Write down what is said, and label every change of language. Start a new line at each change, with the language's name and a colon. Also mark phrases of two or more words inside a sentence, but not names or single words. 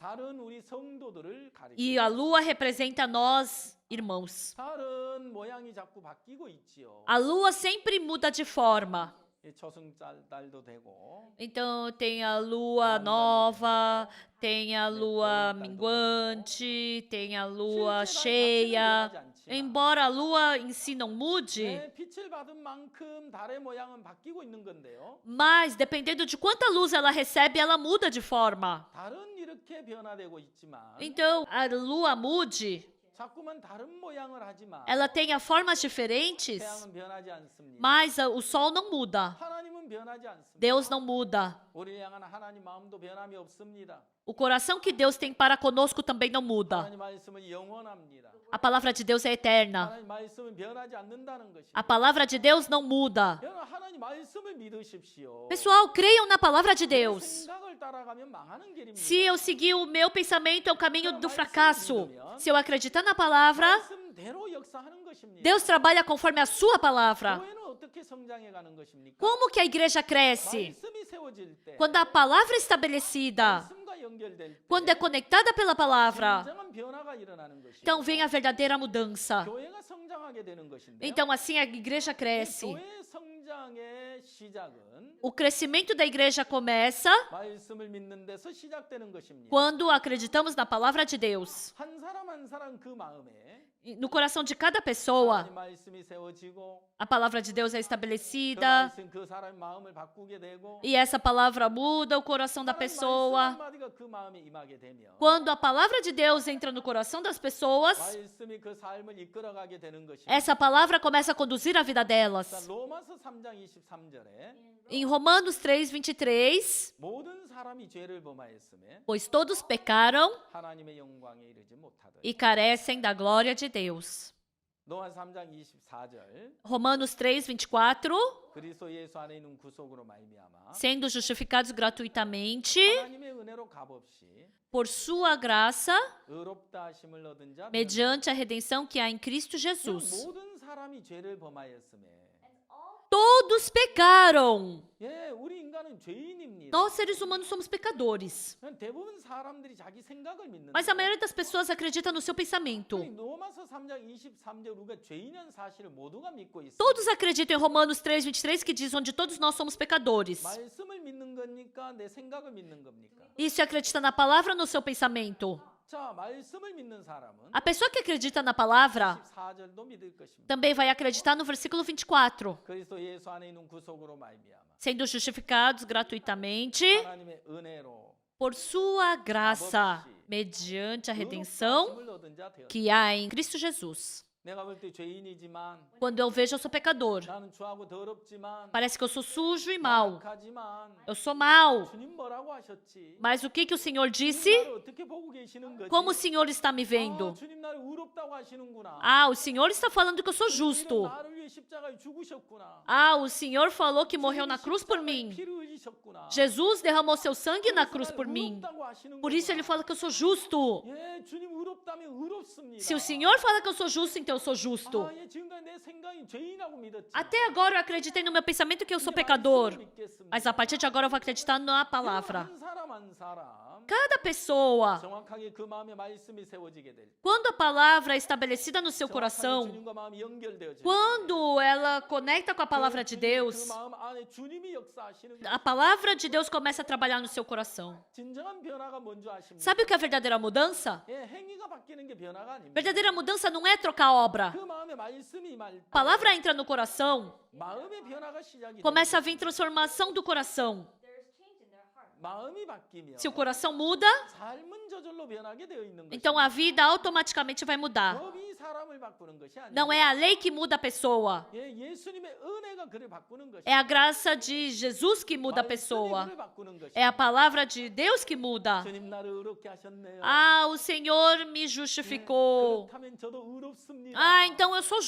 Korean: 다른 우리 성도들을 가리킵니다.
Portuguese: e a lua representa nós, irmãos.
Korean: 다른 모양이 자꾸 바뀌고 있지요.
Portuguese: A lua sempre muda de forma.
Korean: 이 초승달도 되고
Portuguese: Então tem a lua nova, tem a lua minguante, tem a lua cheia. Embora a lua em si não mude,
Korean: 네, 빛을 받은 만큼 달의 모양은 바뀌고 있는 건데요.
Portuguese: mas dependendo de quanta luz ela recebe, ela muda de forma.
Korean: 달은 이렇게 변화되고 있지만
Portuguese: Então a lua mude,
Korean: 자꾸만 다른 모양을 하지만
Portuguese: ela tenha formas diferentes,
Korean: 태양은 변하지 않습니다.
Portuguese: mas o sol não muda.
Korean: 하나님은 변하지 않습니다.
Portuguese: Deus não muda.
Korean: 우리를 향한 하나님 마음도 변함이 없습니다.
Portuguese: O coração que Deus tem para conosco também não muda.
Korean: 하나님 말씀은 영원합니다.
Portuguese: A palavra de Deus é eterna.
Korean: 하나님 말씀은 변하지 않는다는 것입니다.
Portuguese: A palavra de Deus não muda.
Korean: 여러분 하나님 말씀을 믿으십시오.
Portuguese: Pessoal, creiam na palavra de Deus.
Korean: 생각을 따라가면 망하는 길입니다.
Portuguese: Se eu seguir o meu pensamento, é o caminho do fracasso. Se eu acreditar na palavra,
Korean: 말씀대로 역사하는 것입니다.
Portuguese: Deus trabalha conforme a sua palavra.
Korean: 교회는 어떻게 성장해 가는 것입니까?
Portuguese: Como que a igreja cresce?
Korean: 말씀이 세워질 때,
Portuguese: Quando a palavra é estabelecida,
Korean: 말씀과 연결될 때,
Portuguese: quando é conectada pela palavra,
Korean: 진정한 변화가 일어나는 것이죠.
Portuguese: então vem a verdadeira mudança.
Korean: 교회가 성장하게 되는 것인데,
Portuguese: Então assim a igreja cresce.
Korean: 교회 성장의 시작은
Portuguese: O crescimento da igreja começa
Korean: 말씀을 믿는 데서 시작되는 것입니다.
Portuguese: quando acreditamos na palavra de Deus.
Korean: 한 사람 한 사람 그 마음에
Portuguese: No coração de cada pessoa,
Korean: 하나님 말씀이 세워지고
Portuguese: a palavra de Deus é
Korean: 그
Portuguese: estabelecida
Korean: 말씀 그 사람의 마음을 바꾸게 되고
Portuguese: e essa palavra muda o coração da
Korean: 하나님 말씀
Portuguese: pessoa.
Korean: 한마디가 그 마음에 임하게 되면
Portuguese: Quando a palavra de Deus entra no coração das pessoas,
Korean: 말씀이 그 삶을 이끌어가게 되는 것입니다.
Portuguese: essa palavra começa a conduzir a vida
Korean: 자,
Portuguese: delas.
Korean: 로마서 3장 23절에
Portuguese: Em Romanos 3:23,
Korean: 모든 사람이 죄를 범하였음에
Portuguese: pois todos pecaram
Korean: 하나님의 영광에 이르지 못하더니
Portuguese: e carecem da glória de Deus.
Korean: 로마 3장 24절
Portuguese: Romanos 3:24,
Korean: 그리스도 예수 안에 있는 구속으로 말미암아
Portuguese: sendo justificados gratuitamente
Korean: 하나님의 은혜로 값없이
Portuguese: por sua graça,
Korean: 의롭다 하심을 얻은 자
Portuguese: mediante a redenção que há em Cristo Jesus.
Korean: 모든 사람이 죄를 범하였음에
Portuguese: Todos pecaram.
Korean: 예, 우리 인간은 죄인입니다.
Portuguese: Nós, seres humanos, somos pecadores.
Korean: 대부분 사람들이 자기 생각을 믿는데
Portuguese: Mas a maioria das pessoas acredita no seu pensamento.
Korean: 로마서 3장 23절 우리가 죄인이라는 사실을 모두가 믿고 있습니다.
Portuguese: Todos acreditam em Romanos 3:23, que diz onde todos nós somos pecadores.
Korean: 말씀을 믿는 겁니까? 내 생각을 믿는 겁니까?
Portuguese: Isso é acreditar na palavra ou no seu pensamento?
Korean: 자, 말씀을 믿는 사람은
Portuguese: A pessoa que acredita na palavra
Korean: 24절도 믿을 것입니다.
Portuguese: também vai acreditar no versículo 24.
Korean: 그리스도 예수 안에 있는 구속으로 말미암아
Portuguese: Sendo justificados gratuitamente
Korean: 하나님의 은혜로
Portuguese: por sua graça, mediante a redenção
Korean: 의롭다 하심을 얻은 자 되었다.
Portuguese: que há em Cristo Jesus.
Korean: 내가 볼 때 죄인이지만
Portuguese: Quando eu vejo, eu sou pecador.
Korean: 나는 추하고 더럽지만
Portuguese: Parece que eu sou sujo e mau.
Korean: 악하지만
Portuguese: Eu sou mau.
Korean: 주님 뭐라고 하셨지?
Portuguese: Mas o que o Senhor disse?
Korean: 주님 나를 어떻게 보고 계시는 거지?
Portuguese: Como o Senhor está me
Korean: 아,
Portuguese: vendo?
Korean: 주님 나를 의롭다고 하시는구나.
Portuguese: Ah, o Senhor está falando que eu sou
Korean: 주님은
Portuguese: justo.
Korean: 나를 위해 십자가에 죽으셨구나.
Portuguese: Ah, o Senhor falou que morreu na cruz por
Korean: 십자가에
Portuguese: mim.
Korean: 피를 흘리셨구나.
Portuguese: Jesus derramou seu sangue na
Korean: 그래서
Portuguese: cruz
Korean: 나를
Portuguese: por mim.
Korean: 의롭다고 하시는구나.
Portuguese: Por isso ele fala que eu sou justo.
Korean: 예, 주님 의롭다면 의롭습니다.
Portuguese: Se o Senhor fala que eu sou justo, então eu eu sou justo.
Korean: 아, 예, 지금까지 내 생각이 죄인하고 믿었지.
Portuguese: Até agora eu acreditei no meu pensamento que eu sou pecador. Mas a partir de agora eu vou acreditar na palavra.
Korean: 한 사람 한 사람
Portuguese: Cada pessoa,
Korean: 정확하게 그 마음에 말씀이 세워지게 될 때,
Portuguese: quando a palavra é estabelecida no seu
Korean: 정확하게
Portuguese: coração,
Korean: 주님과 마음이 연결되어질 때,
Portuguese: quando ela conecta com a palavra de
Korean: 그
Portuguese: Deus,
Korean: 마음 안에 주님이 역사하시는
Portuguese: a palavra de Deus começa a trabalhar no seu coração.
Korean: 진정한 변화가 뭔지 아십니까?
Portuguese: Sabe o que é a verdadeira mudança?
Korean: 예, 행위가 바뀌는 게 변화가 아닙니다.
Portuguese: Verdadeira mudança não é trocar obra.
Korean: 그 마음에 말씀이 임할 때
Portuguese: A palavra entra no coração,
Korean: 마음의 변화가 시작이
Portuguese: começa a
Korean: 되는
Portuguese: vir transformação do coração.
Korean: 마음이 바뀌면
Portuguese: Se o coração muda,
Korean: 삶은 저절로 변하게 되어 있는
Portuguese: então a vida automaticamente vai mudar.
Korean: 법이 사람을 바꾸는 것이 아니라
Portuguese: Não é a lei que muda a pessoa,
Korean: 예, 예수님의 은혜가 그를 바꾸는 것이
Portuguese: é a graça de Jesus que muda a
Korean: 말씀이
Portuguese: pessoa.
Korean: 그를 바꾸는 것이
Portuguese: É a palavra de Deus que muda.
Korean: 주님 나를 의롭게 하셨네요.
Portuguese: Ah, o Senhor me justificou.
Korean: 그렇다면 저도 의롭습니다.
Portuguese: Ah, então eu sou